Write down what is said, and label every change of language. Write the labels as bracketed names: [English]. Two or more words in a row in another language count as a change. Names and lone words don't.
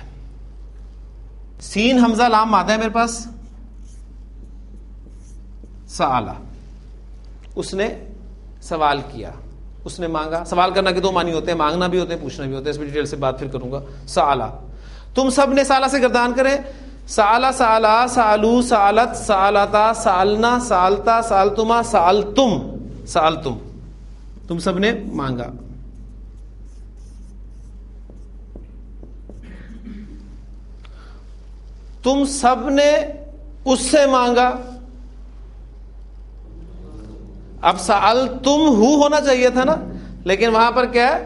[Urdu] سین حمزہ لام مادہ ہے میرے پاس. سآلہ، اس نے سوال کیا، اس نے مانگا. سوال کرنا کے دو معنی ہوتے ہیں، مانگنا بھی ہوتے ہیں، پوچھنا بھی ہوتا ہے. اس میں ڈیٹیل سے بات پھر کروں گا. سآلہ، تم سب نے سالہ سے گردان کرے. [Arabic] سآلہ، سآلہ، سآلو، سآلت، سآلتا، سآلنا، سآلتا، سآلتما، سآلتم، سآلتم، [Urdu] تم سب نے مانگا. تم سب نے اس سے مانگا. اب سألتم ہو ہونا چاہیے تھا نا، لیکن وہاں پر کیا ہے؟